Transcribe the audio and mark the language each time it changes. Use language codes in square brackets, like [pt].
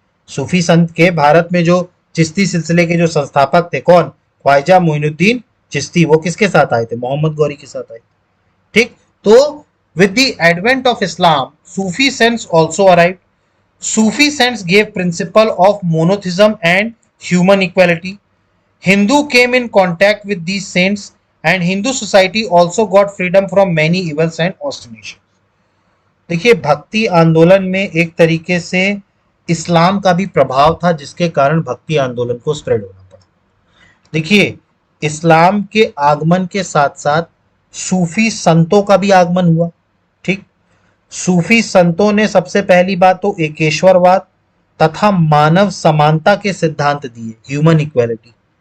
[hi] सूफी संत के भारत में जो चिश्ती सिलसिले के जो संस्थापक थे, कौन, ख्वाजा मोइनुद्दीन चिश्ती, वो किसके साथ आए थे, मोहम्मद गौरी के साथ आए थे। [en] ठीक, तो with the advent of Islam Sufi saints also arrived. Sufi saints gave principle of monotheism and human equality. Hindu came in contact with these saints and Hindu society also got freedom from many evils and ostinations. [hi] देखिए, भक्ति आंदोलन में एक तरीके से इस्लाम का भी प्रभाव था, जिसके कारण भक्ति आंदोलन को स्प्रेड होना पड़ा। देखिए, इस्लाम के आगमन के साथ साथ सूफी संतों का भी आगमन हुआ। ठीक, सूफी संतों ने सबसे पहली बात तो एकेश्वरवाद तथा मानव समानता के सिद्धांत दिए, ह्यूमन इक्वालिटी।